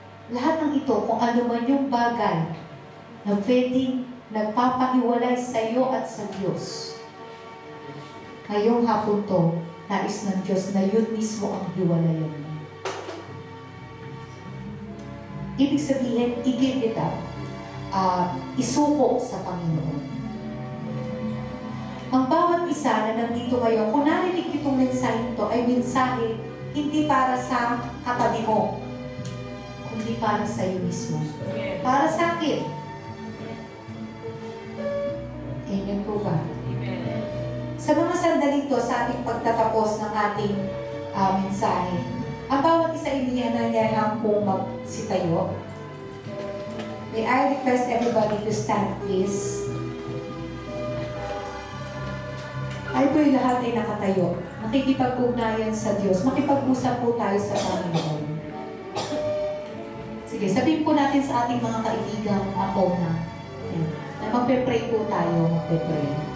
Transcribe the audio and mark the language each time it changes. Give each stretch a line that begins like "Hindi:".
Filipino: Lahat ng ito, kung ano man yung bagay na pwedeng nagpapahiwalay sa iyo at sa Diyos. Ngayong hapon to, nais ng Diyos na yun mismo ang hiwalayan mo. Ibig sabihin, i-give it up. Isuko sa Panginoon. Ang bawat isa na nandito ngayon, kung narinig itong mensahe ito, ay mensahe hindi para sa katabi mo, kundi para sa iyo mismo. Para sa akin. Amen po ba? Amen. Sa mga sandali ito, sa ating pagtatapos ng ating mensahe, ang bawat isa inihananyahan kong magsitayo.
English: May I request everybody to stand, please.
Filipino: Ay po'y lahat ay nakatayo. Nakikipag-ugnayan sa Diyos. Makipag-usap po tayo sa Panginoon. Sige, sabihin po natin sa ating mga kaibigan ako na magpe-pray po tayo, magpe-pray.